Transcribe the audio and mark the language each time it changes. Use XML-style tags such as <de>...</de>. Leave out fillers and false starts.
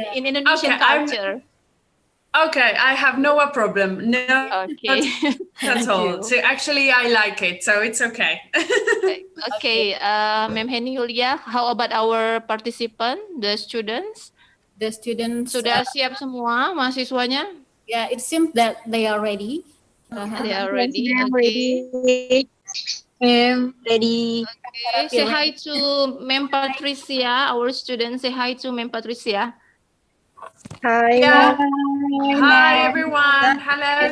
<en>in Indonesian culture. Okay, I have no problem. No, Okay. at all. So actually, I like it, so it's okay. Okay, Ma'am Henny Yulia, how about our participant, the students? The students</en> <id>Sudah siap semua mahasiswanya?</id> <en>Yeah, it seems that they are ready. They are ready. Yes, Okay. Ready. Okay. Say hi to Ma'am Patricia. Our students, say hi to Ma'am Patricia. Hi. Yeah. Hi, everyone. Hello.</en>